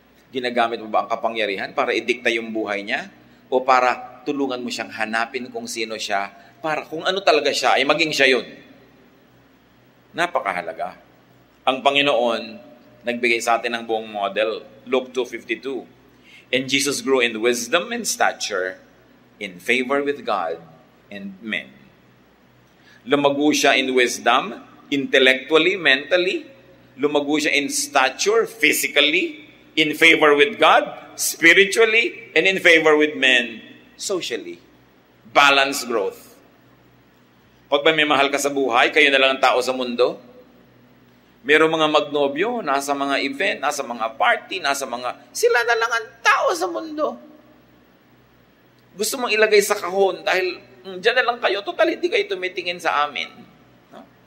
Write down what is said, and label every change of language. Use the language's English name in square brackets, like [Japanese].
[Filipino] Ginagamit mo ba ang kapangyarihan para idikta yung buhay niya? O para tulungan mo siyang hanapin kung sino siya? Para kung ano talaga siya, ay maging siya yun. Napakahalaga. Ang Panginoon, nagbigay sa atin ng buong model. Luke 2:52. [English] And Jesus grew in wisdom and stature, in favor with God and men. [Filipino] Lumago siya [English] in wisdom, intellectually, mentally. [Filipino] Lumago siya [English] in stature, physically, in favor with God, spiritually, and in favor with men, socially. Balanced growth. [Filipino] Pag may mahal ka sa buhay, kayo na lang ang tao sa mundo. Merong mga magnobyo, nasa mga event, nasa mga party, sila na lang ang tao sa mundo. Gusto mong ilagay sa kahon dahil diyan na lang kayo, total hindi kayo tumitingin sa amin. No?